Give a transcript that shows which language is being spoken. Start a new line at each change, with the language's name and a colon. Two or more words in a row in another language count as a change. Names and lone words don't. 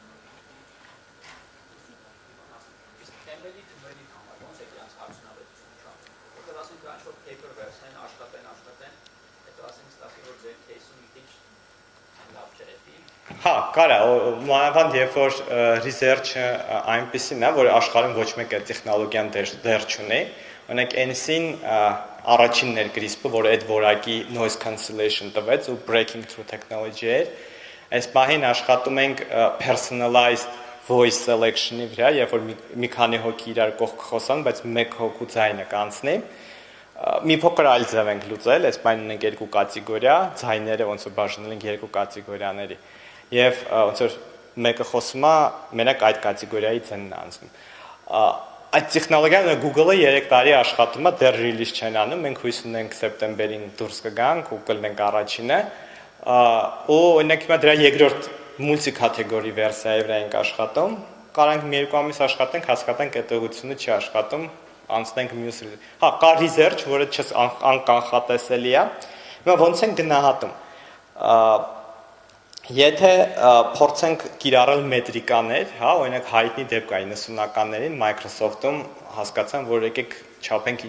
Armenian: Հա, կարա, մանավանդ երբ որ research-ը այնպեսին է, որ աշխարհում ոչ մեկ այդ տեխնոլոգիան դեռ չունի, օրինակ NC-ն առաջին ներգրիսպը, որ այդ որակի
English: noise cancellation
Armenian: տվեց ու
English: breaking through technology
Armenian: էր, այս պահին աշխատում ենք
English: personalized voice selection-ի
Armenian: վրա, երբ որ մի քանի հոգի իրար կողք խոսան, բայց մեկ հոգու ձայնը կանցնի, մի փոքր այլ ձև ենք լուծել, այս պահին ունենք երկու կատեգորիա, ձայները ոնց որ բաժանել ենք երկու կատեգորիաների։ Եվ ոնց որ մեկը խոսում է, մենակ այդ կատեգորիայից են անցնում։ Այդ տեխնոլոգիան Google-ը 3 տարի աշխատում է, դեռ release չեն անում, մենք հույս ունենք սեպտեմբերին դուրս կգանք ու կլինենք առաջինը, ու օրինակ հիմա դրա երկրորդ multi-category վերսիայի վրա ենք աշխատում, կարանք մի երկու ամիս աշխատենք, հասկացանք այդ ուղղությունը չի աշխատում, անցնենք մյուս։ Հա, կա research, որը անկանխատեսելի է։ Հիմա ոնց են գնահատում։ Եթե փորձենք կիրառել մետրիկաներ, հա, օրինակ հայտնի դեպք կա 90-ականներին Microsoft-ում հասկացան, որ եկեք չափենք